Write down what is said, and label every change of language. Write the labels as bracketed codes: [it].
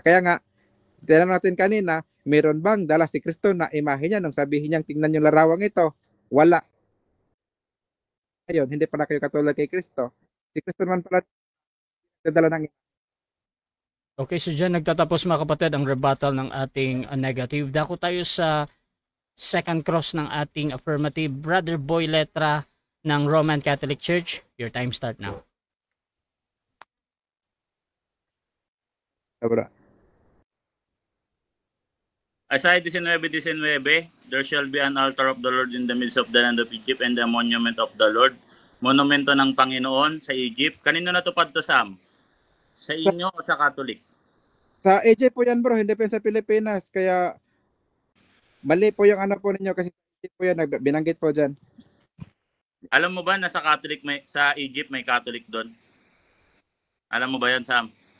[tl] Kaya nga, tinanong natin kanina, meron bang dala si Kristo na imahe niya nung sabihin niyang tingnan yung larawang ito? Wala. Ayun, hindi pala kayo katulad kay Kristo. Si Kristo naman pala dadala ng Okay, so dyan nagtatapos mga kapatid ang rebuttal ng ating negative. Dako tayo sa second cross ng ating affirmative. Brother Boy Letra ng Roman Catholic Church. [en] Your time start now. [tl] Sobra. [en] Isaiah 19:19, there shall be an altar of the Lord in the midst of the land of Egypt and a monument of the Lord. [tl] Monumento ng Panginoon sa Egypt. Kanino natupad to, Sam? Sa inyo o sa Catholic? Sa Egypt po yan bro, hindi po yan sa Pilipinas. Kaya mali po yung po ninyo kasi sa Egypt po yan, binanggit po dyan. Alam mo ba na sa Catholic, sa Egypt may Catholic doon? Alam mo ba yan, Sam?